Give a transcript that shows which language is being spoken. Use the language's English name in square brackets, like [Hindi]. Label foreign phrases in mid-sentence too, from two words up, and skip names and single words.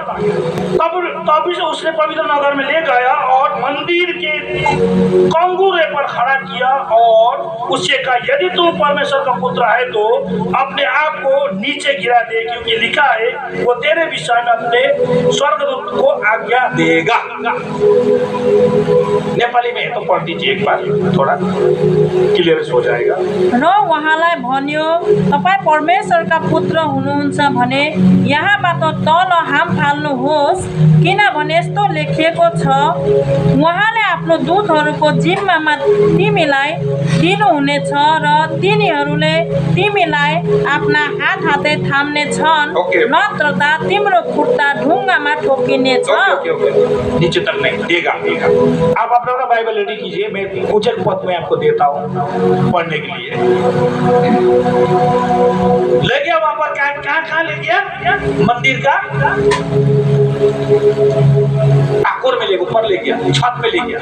[Hindi] तब उसने पवित्र नगर में ले गया और मंदिर के कंगूरे पर खड़ा किया और उससे कहा, यदि तू परमेश्वर का पुत्र है तो अपने आप को नीचे गिरा दे, क्योंकि लिखा है वो तेरे विषय में अपने स्वर्गदूत को आज्ञा देगा। नेपाली में तो पढ़ दीजिए एक बार, थोड़ा क्लियर हो जाएगा। [Nepali] र उहाँलाई भन्यो, तपाईँ परमेश्वरका पुत्र हुनुहुन्छ भने यहाँबाट तल हाम फाल्नुहोस्, किनभने यस्तो लेखिएको छ, उहाँले आफ्नो दूतहरूको जिम्मामा तिमीलाई दिनुहुनेछ र तिनीहरूले तिमीलाई आफ्ना हातै थाम्ने छन्, नत्रदा तिम्रो खुट्टा ढुङ्गामा ठोकिनेछ। [Hindi] नीचे तक नहीं देगा। आप अपना बाइबल रेडी कीजिए, मैं कुछ एक पद में आपको देता हूँ पढ़ने के लिए। ले गया वहां पर, कहाँ ले गया? मंदिर का ठाकुर में ले, ऊपर ले गया, छत पे ले गया।